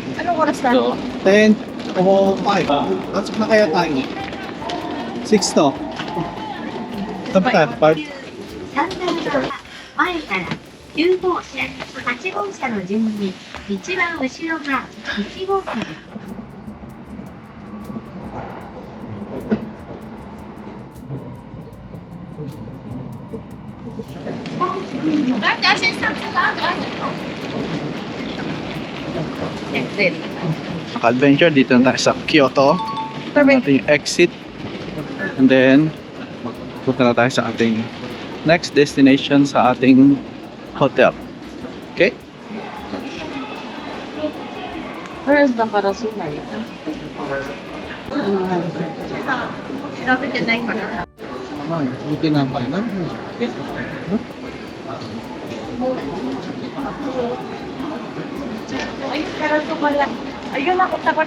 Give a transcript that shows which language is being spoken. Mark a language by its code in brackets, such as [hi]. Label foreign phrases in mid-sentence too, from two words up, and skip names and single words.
[tl] Anong oras na? So, 10 o 5. Pasok na kaya tayo. 6 to. Tapos tayo, part. [ja] 3 番は前から9号車、8号車の順に一番後ろが1号車です。 [tl] Adventure dito na tayo sa Kyoto. Ito yung exit. [en] And then, [tl] punta na tayo sa ating [en] next destination [tl] sa ating hotel. Okay? [en] Where is the Karasunan? [tl] Buti na pa na. Ay, Karasu pala. Ayun, nakunta ko na.